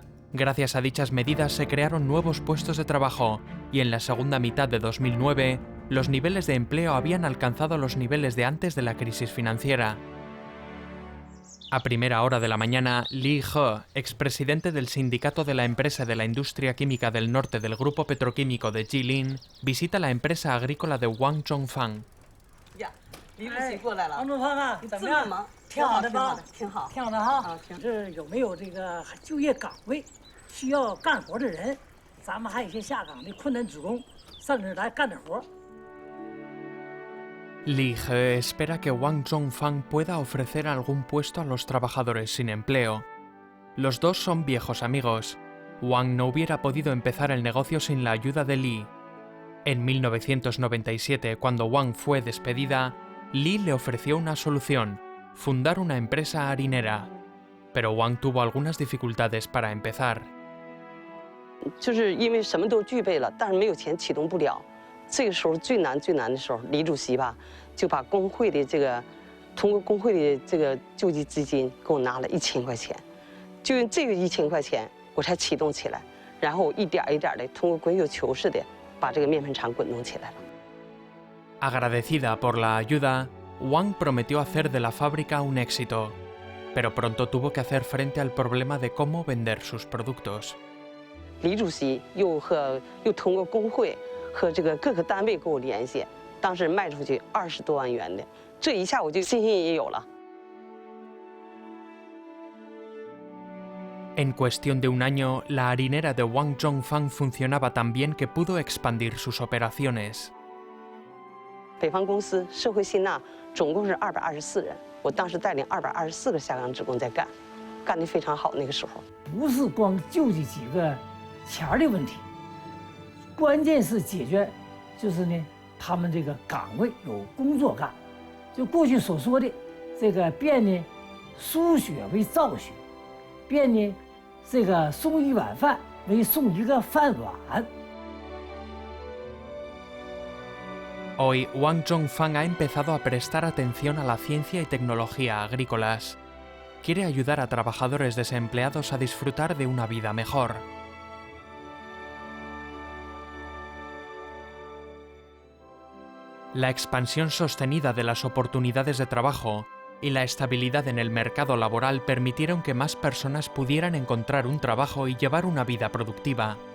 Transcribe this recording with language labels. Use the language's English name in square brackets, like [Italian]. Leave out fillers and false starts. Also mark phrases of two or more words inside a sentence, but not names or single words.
[Spanish] Gracias a dichas medidas se crearon nuevos puestos de trabajo, y en la segunda mitad de 2009, los niveles de empleo habían alcanzado los niveles de antes de la crisis financiera. A primera hora de la mañana, Li He, expresidente del sindicato de la empresa de la industria química del norte del grupo petroquímico de Jilin, visita la empresa agrícola de Wang Zhongfang. [Chinese] 李主席过来了，王中芳啊，你怎么样？这么忙，挺好的吧？挺好，挺好的哈。啊，挺。这有没有这个就业岗位需要干活的人？咱们还有一些下岗的困难职工，上这儿来干点活。 [Spanish] Li He espera que Wang Zhongfang pueda ofrecer algún puesto a los trabajadores sin empleo. Los dos son viejos amigos. Wang no hubiera podido empezar el negocio sin la ayuda de Li. En 1997, cuando Wang fue despedida, Li le ofreció una solución: fundar una empresa harinera. Pero Wang tuvo algunas dificultades para empezar. [Chinese] 就是因为什么都具备了，但是没有钱启动不了。这个时候最难的时候，李主席吧就把工会的这个，通过工会的这个救济资金给我拿了1000块钱，就用这个1000块钱我才启动起来，然后我一点一点的通过滚雪球似的把这个面粉厂滚动起来了。 [Spanish] Agradecida por la ayuda, Wang prometió hacer de la fábrica un éxito, pero pronto tuvo que hacer frente al problema de cómo vender sus productos. [Chinese] 李主席又通过工会和这个各个单位跟我联系，当时卖出去20多万元的，这一下我就信心也有了。 [Spanish] En cuestión de un año, la harinera de Wang Zhongfang funcionaba tan bien que pudo expandir sus operaciones. [Chinese] 北方公司社会信纳总共是224人，我当时带领224个下岗职工在干，干得非常好。那个时候不是光救济几个钱儿的问题，关键是解决，就是呢，他们这个岗位有工作干，就过去所说的这个变呢，输血为造血，变呢，这个送一碗饭为送一个饭碗。 [Spanish] Hoy, Wang Zhongfang ha empezado a prestar atención a la ciencia y tecnología agrícolas. Quiere ayudar a trabajadores desempleados a disfrutar de una vida mejor. La expansión sostenida de las oportunidades de trabajo y la estabilidad en el mercado laboral permitieron que más personas pudieran encontrar un trabajo y llevar una vida productiva.